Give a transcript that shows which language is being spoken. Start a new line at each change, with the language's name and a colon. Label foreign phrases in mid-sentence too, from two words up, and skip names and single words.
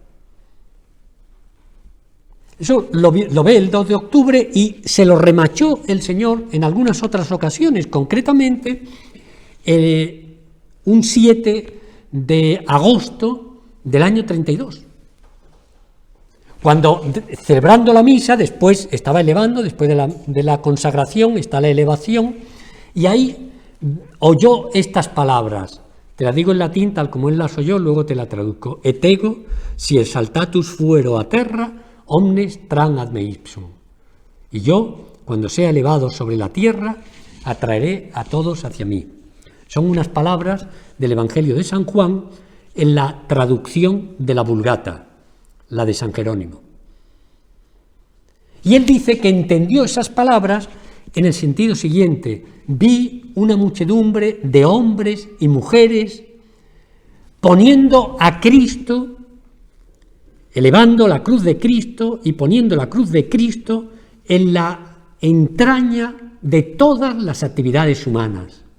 Spanish: Eso lo ve el 2 de octubre y se lo remachó el Señor en algunas otras ocasiones, concretamente un 7 de agosto del año 32. Cuando, celebrando la misa, después estaba elevando, después de la consagración está la elevación, y ahí oyó estas palabras. Te las digo en latín tal como él las oyó, luego te la traduzco.
Latin: Et ego, si exaltatus fuero a terra, omnes tran ad me ipsum.
Spanish: Y yo, cuando sea elevado sobre la tierra, atraeré a todos hacia mí. Son unas palabras del Evangelio de San Juan en la traducción de la Vulgata, la de San Jerónimo. Y él dice que entendió esas palabras en el sentido siguiente: vi una muchedumbre de hombres y mujeres poniendo a Cristo, elevando la cruz de Cristo y poniendo la cruz de Cristo en la entraña de todas las actividades humanas.